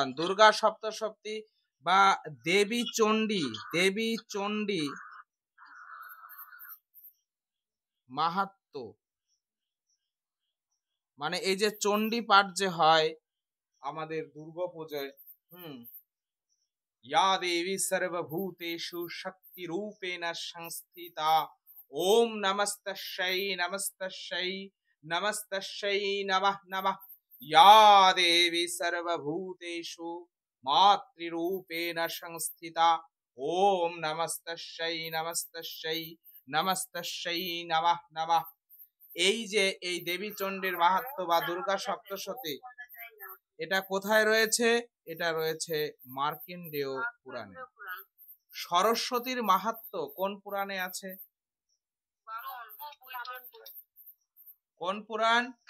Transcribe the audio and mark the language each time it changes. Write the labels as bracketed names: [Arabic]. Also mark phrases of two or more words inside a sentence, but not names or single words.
[Bangla] দুর্গা সপ্তশতী বা দেবী চণ্ডী, দেবী চণ্ডী মাহাত্ম্য, মানে এই যে চণ্ডী পাঠ যে হয় আমাদের দুর্গাপূজায়, [Sanskrit] या देवी सर्वभूतेषु शक्ति रूपेण संस्थिता ओम नमस्तस्यै नमस्तस्यै नमस्तस्यै नमः नमः। या देवी सर्वभूतेषु मातृरूपेण संस्थिता ओम नमस्तस्यै नमस्तस्यै नमस्तस्यै नमः नमः। [Bangla] এই যে এই দেবী চণ্ডীর মাহাত্ম্য বা দুর্গা সপ্তশতী, এটা কোথায় রয়েছে? এটা রয়েছে মার্কেন্ডেয় পুরাণে। সরস্বতীর মাহাত্ম্য কোন পুরাণে আছে? কোন পুরাণ?